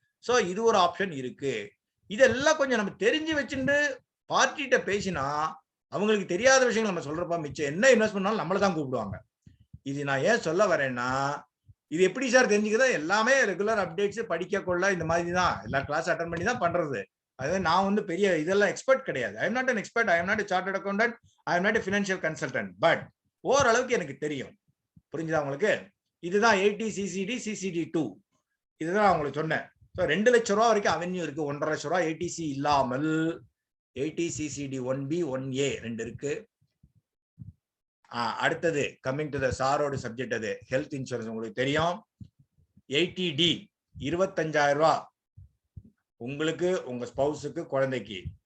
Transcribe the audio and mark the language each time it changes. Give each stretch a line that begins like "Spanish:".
Tamil: So இது ஒரு option இருக்கு. இதெல்லாம் கொஞ்சம் நம்ம தெரிஞ்சு வச்சுட்டு பார்ட்டிகிட்ட பேசினா அவங்களுக்கு தெரியாத விஷயங்கள் நம்ம சொல்றப்ப மிச்சம் என்ன இன்வெஸ்ட் பண்ணாலும் நம்மள தான் கூப்பிடுவாங்க. இது நான் ஏன் சொல்ல வரேன்னா, இது எப்படி சார் தெரிஞ்சுக்கிறதா? எல்லாமே ரெகுலர் அப்டேட்ஸ் படிக்க கொள்ள இந்த மாதிரி தான், எல்லா கிளாஸ் அட்டன் பண்ணி தான் பண்றது. அதாவது நான் வந்து பெரிய இதெல்லாம் எக்ஸ்பர்ட் கிடையாது.
English: I am not an expert, I am not a chartered accountant, I am not a financial consultant,
Tamil: but ஓரளவுக்கு எனக்கு தெரியும். புரிஞ்சுதா உங்களுக்கு? இதுதான் 80 CCD CCD 2. இதுதான் உங்களுக்கு சொன்னேன். ஸோ 2 லட்சம் ரூபா வரைக்கும் அவென்யூ இருக்கு. 1.5 லட்சம் ரூபா ATC இல்லாமல் 80 CCD 1B 1A 2 இருக்கு. அடுத்தது கம்மிங் டு த சாரோட சப்ஜெக்ட், அது ஹெல்த் இன்சூரன்ஸ். உங்களுக்கு தெரியும் 80D 25,000 ரூபாய் உங்களுக்கு, உங்க ஸ்பௌஸுக்கு, குழந்தைக்கு.